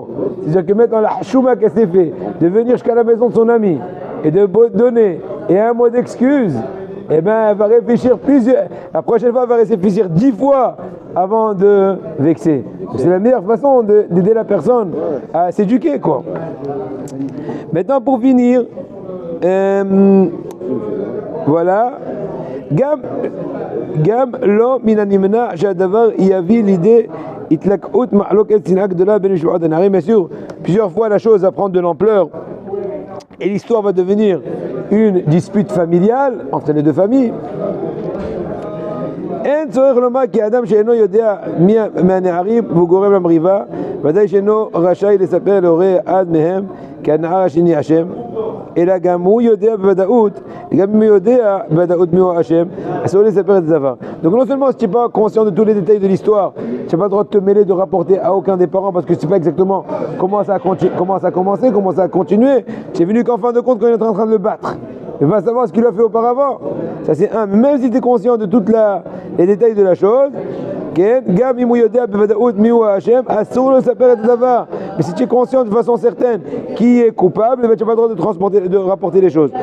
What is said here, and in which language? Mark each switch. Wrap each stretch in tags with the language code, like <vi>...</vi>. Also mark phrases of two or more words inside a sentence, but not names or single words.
<fr>C'est-à-dire que maintenant, la chouma qu'elle s'est fait, de venir jusqu'à la maison de son ami et de donner et un mot d'excuse, eh ben, elle va réfléchir la prochaine fois, elle va réfléchir 10 fois avant de vexer. C'est la meilleure façon d'aider la personne à s'éduquer, quoi. Maintenant, pour finir, voilà.</fr> <he>גם לא מן הנמנע שהדבר יביא לידי התלקחות מחלוקת שנאה גדולה בין משפחות הנערים.</he> <fr>Bien sûr, plusieurs fois la chose va prendre de l'ampleur et l'histoire va devenir une dispute familiale entre les deux familles.</fr> <he>אין צורך לומר כי האדם שאינו יודע מי מהנערים והוא גורם למריבה, ודאי שאינו רשאי לספר להורי אחד מהם כי הנער השני אשם, אלא גם הוא יודע בוודאות, גם אם הוא יודע בוודאות מי הוא האשם, אסור לספר את הדבר.</he> <fr>Donc non seulement si tu n'es pas conscient de tous les détails de l'histoire, tu n'as pas le droit de te mêler, de rapporter à aucun des parents parce que tu ne sais pas exactement comment ça a commencé, comment ça a continué. Tu es venu qu'en fin de compte quand il est en train de le battre. Il va savoir ce qu'il a fait auparavant. Ça c'est un. Même si tu es conscient de tous les détails de la chose, mais si tu es conscient de façon certaine qui est coupable, tu n'as pas le droit de rapporter les choses.</fr>